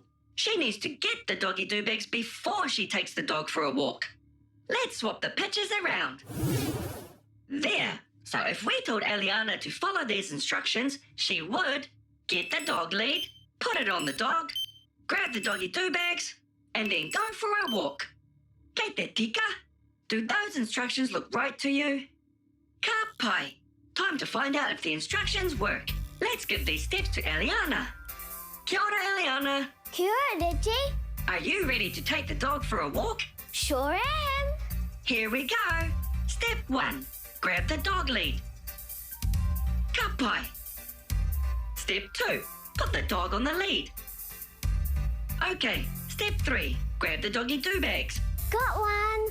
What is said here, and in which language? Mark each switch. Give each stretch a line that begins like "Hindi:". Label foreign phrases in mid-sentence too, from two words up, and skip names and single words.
English: She needs to get the doggy do-bags before she takes the dog for a walk. Let's swap the pictures around. There. So if we told Eliana to follow these instructions, she would get the dog lead, put it on the dog, grab the doggy do-bags, and then go for a walk.
Māori: Kei te tika.
English: Do those instructions look right to you?
Māori: Ka pai.
English: Time to find out if the instructions work. Let's give these steps to Eliana.
Māori: Kia ora, Eliana. Kia ora, Digi.
English: Are you ready to take the dog for a walk? Sure am. Here we go. Step 1. Grab the dog lead.
Māori: Ka pai.
English: Step 2. Put the dog on the lead. Okay, step 3, grab the doggy do-bags. Got one.